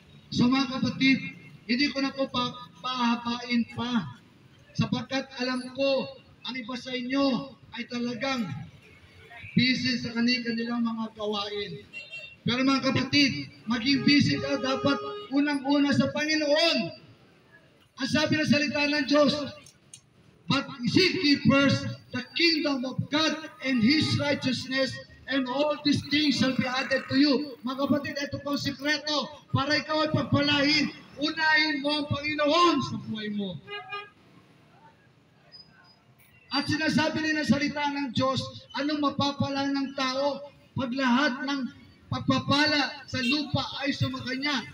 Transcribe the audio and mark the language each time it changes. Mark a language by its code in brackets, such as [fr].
[tl] So mga kapatid, hindi ko na po pahapain pa. Sapagkat alam ko, ang iba sa inyo ay talagang busy sa kanilang mga gawain. Pero mga kapatid, maging busy ka dapat unang-una sa Panginoon. Ang sabi ng salita ng Diyos, [en] but seek ye first the kingdom of God and His righteousness, and all these things shall be added to you. [tl] Mga kapatid, ito po ang sikreto para ikaw ay pagpalain. Unahin mo ang Panginoon sa buhay mo. At sinasabi rin ng salita ng Diyos, anong mapapala ng tao pag lahat ng pagpapala sa lupa ay sumakanya.